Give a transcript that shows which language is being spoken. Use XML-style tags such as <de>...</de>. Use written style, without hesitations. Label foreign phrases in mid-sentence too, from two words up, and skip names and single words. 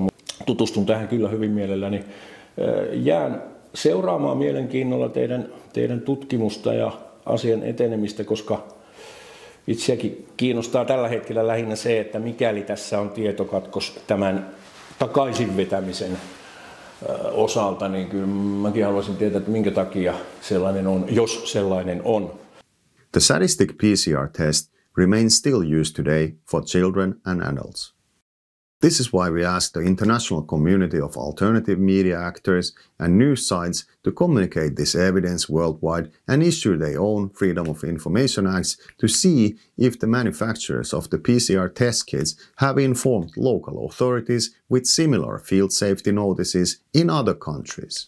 <fi>Tutustun tähän kyllä hyvin mielelläni. Jään seuraamaan mielenkiinnolla teidän tutkimusta ja asian etenemistä, koska itseäkin kiinnostaa tällä hetkellä lähinnä se, että mikäli tässä on tietokatkos tämän takaisinvetämisen osalta, niin kyllä mäkin haluaisin tietää, että minkä takia sellainen on, jos sellainen on.</fi> <en>The sadistic PCR test remains still used today for children and adults. This is why we ask the international community of alternative media actors and news sites to communicate this evidence worldwide and issue their own Freedom of Information Acts to see if the manufacturers of the PCR test kits have informed local authorities with similar field safety notices in other countries.</en>